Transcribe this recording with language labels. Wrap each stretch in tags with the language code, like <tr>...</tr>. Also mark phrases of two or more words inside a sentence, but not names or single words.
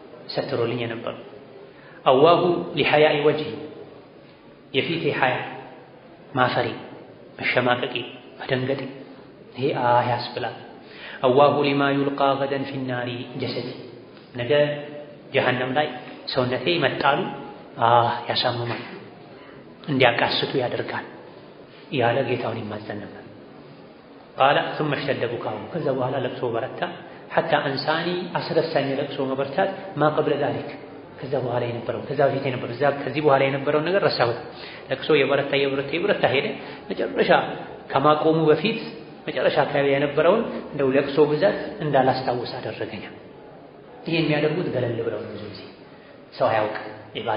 <am>ሰትሮልኝ የነበረው።</am> <ar>أواه لحياء وجهي</ar> <am>የፊቴ ሐያ ማፈሪ፣ መሸማቀቂ፣ መደንገጤ ይሄ ያስብላል።</am> <ar>أواه لما يلقى غدا في النار جسدي</ar> <am>ነገ ጀሃነም ላይ ሰውነቴ መጣሉ ያሳምማል፣ እንዲያቃስቱ ያደርጋል ያለ ጌታውን ይማጸን ነበር። ቃለ</am> <ar>ثم اشتد بكاؤه</ar> <am>ከዛ በኋላ ለቅሶ በረታ።</am> <ar>حتى أنساني</ar> <am>አስረሳኝ ለቅሶ መበርታት</am> <ar>ما قبل ذلك</ar> <am>ከዛ በኋላ የነበረው ከዛ በፊት የነበረው ከዚህ በኋላ የነበረው ነገር ረሳሁት። ለቅሶ የበረታ ሄደ። መጨረሻ ከማቆሙ በፊት መጨረሻ አካባቢ የነበረውን እንደው ለቅሶ ብዛት እንዳላስታውስ አደረገኝ። ይሄ የሚያደርጉት ገለል ብለው ነው። ብዙ ጊዜ ሰው አያውቅ ኢባዳ</am>